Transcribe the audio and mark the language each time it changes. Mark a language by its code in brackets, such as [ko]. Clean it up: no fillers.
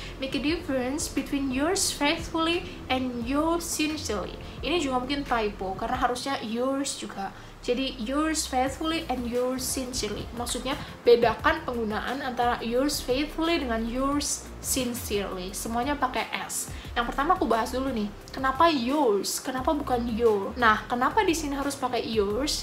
[en] Make a difference between yours faithfully and yours sincerely. [id] Ini juga mungkin typo karena harusnya yours juga. [en] Jadi yours faithfully and yours sincerely. [id] Maksudnya bedakan penggunaan antara yours faithfully dengan yours sincerely. Semuanya pakai S. Yang pertama aku bahas dulu nih. Kenapa yours? Kenapa bukan your? Nah, kenapa di sini harus pakai yours?